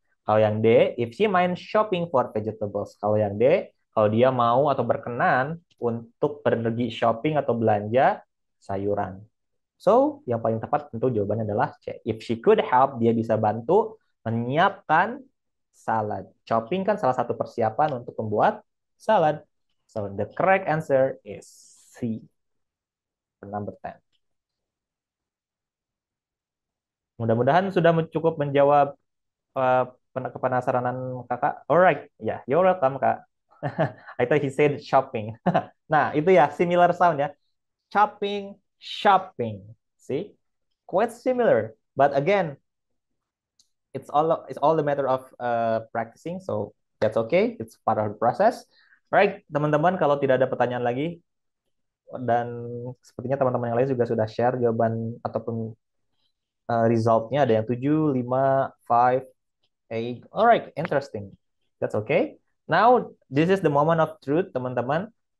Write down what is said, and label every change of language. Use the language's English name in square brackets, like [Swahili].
[Indonesian] Kalau yang D, [English] if she mind shopping for vegetables. [Indonesian] Kalau yang D, kalau dia mau atau berkenan untuk pergi shopping atau belanja sayuran. So, yang paling tepat tentu jawabannya adalah C. [English] If she could help, [Indonesian] dia bisa bantu menyiapkan salad. Chopping kan salah satu persiapan untuk membuat salad. [English] So, the correct answer is C. Number 10. [Indonesian] Mudah-mudahan sudah cukup menjawab kepenasaranan kakak. [English] Alright, ya, you're welcome kak. I thought he said shopping. [Indonesian] Nah, itu ya, [English] similar sound ya. Chopping, shopping. See? Quite similar. But again, it's all the matter of practicing, so that's okay. It's part of the process. [Indonesian] Right, teman-teman, kalau tidak ada pertanyaan lagi, dan sepertinya teman-teman yang lain juga sudah share jawaban ataupun resultnya, ada yang 7, 5, 5, 8. [English] Alright, interesting. That's okay. Now, this is the moment of truth, teman-teman.